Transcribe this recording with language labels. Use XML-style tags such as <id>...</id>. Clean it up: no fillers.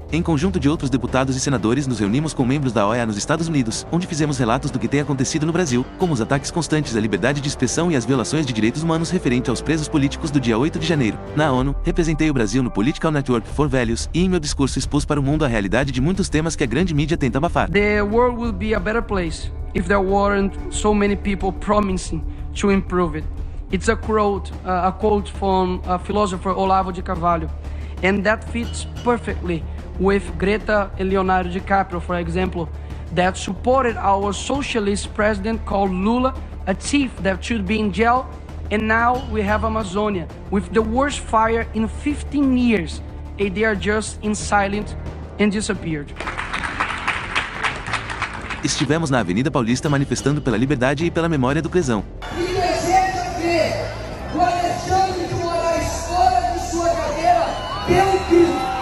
<pt>Em conjunto de outros deputados e senadores nos reunimos com membros da OEA nos Estados Unidos, onde fizemos relatos do que tem acontecido no Brasil, como os ataques constantes à liberdade de expressão e as violações de direitos humanos referente aos presos políticos do dia 8 de janeiro. Na ONU, representei o Brasil no Political Network for Values e em meu discurso expus para o mundo a realidade de muitos temas que a grande mídia tenta abafar.</pt> <en>The world will be a better place if there weren't so many people promising to improve it. It's a quote from philosopher Olavo de Carvalho, and that fits perfectly with Greta and Leonardo DiCaprio, for example, that supported our socialist president called Lula, a thief that should be in jail, and now we have Amazonia with the worst fire in 15 years, and they are just in silence and disappeared.</en> <pt>Estivemos na Avenida Paulista manifestando pela liberdade e pela memória do Crezão. E deseja ver o Alexandre de Moraes fora de sua cadeira pelo crime.</pt>